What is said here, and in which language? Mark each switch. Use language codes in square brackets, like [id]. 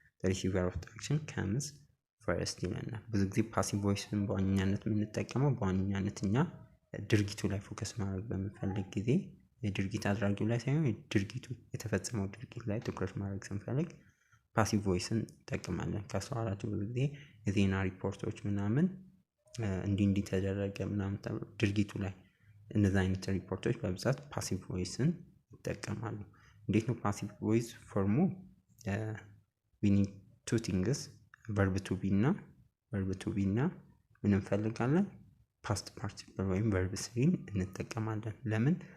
[en] The receiver of the action comes first [am] ይለናል። ብዙ ጊዜ ፓሲቭ ቮይስን በዋነኛነት የምንጠቀመው በዋነኛነት እኛ ድርጊቱ ላይ ፎከስ ማድረግ በምንፈልግ ጊዜ የድርጊት አድራጊው ላይ ሳይሆን ድርጊቱ የተፈጸመው ድርጊት ላይ ትኩረት ማድረግ ስንፈልግ ፓሲቭ ቮይስን እንጠቀማለን። ካስተዋላችሁ ብዙ ጊዜ የዜና ሪፖርቶች ምናምን እንዲህ ተደረገ ምናምን ድርጊቱ ላይ እነዚህ አይነት ሪፖርቶች በብዛት ፓሲቭ ቮይስን ይጠቀማሉ። እንዴት ነው ፓሲቭ ቮይስ ፎርሙ? [en] we need two things verb to be [am] እና ምን እንፈልጋለን? ፓስት ፓርቲሲፕል ወይም verb 3 እንጠቀማለን። ለምን?